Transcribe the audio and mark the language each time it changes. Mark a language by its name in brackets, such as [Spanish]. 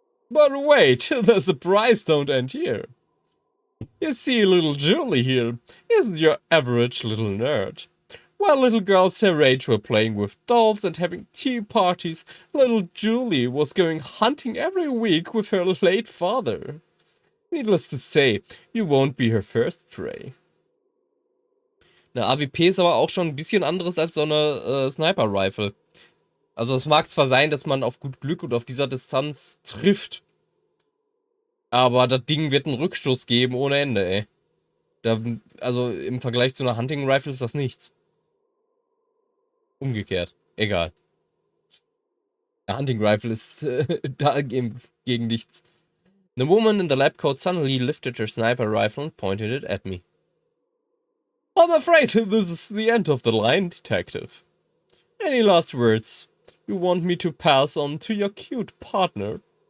[English] But wait, the surprise don't end here. You see, little Julie here isn't your average little nerd. While little girls her age were playing with dolls and having tea parties, little Julie was going hunting every week with her late father. Needless to say, you won't be her first prey. [German] Eine AWP ist aber auch schon ein bisschen anderes als so eine Sniper-Rifle. Also es mag zwar sein, dass man auf gut Glück und auf dieser Distanz trifft, aber das Ding wird einen Rückstoß geben ohne Ende, ey. Also im Vergleich zu einer Hunting-Rifle ist das nichts. Umgekehrt. Egal. Eine Hunting-Rifle ist da gegen nichts. [English] The woman in the lab coat suddenly lifted her sniper rifle and pointed it at me. I'm afraid this is the end of the line, detective. Any last words you want me to pass on to your cute partner?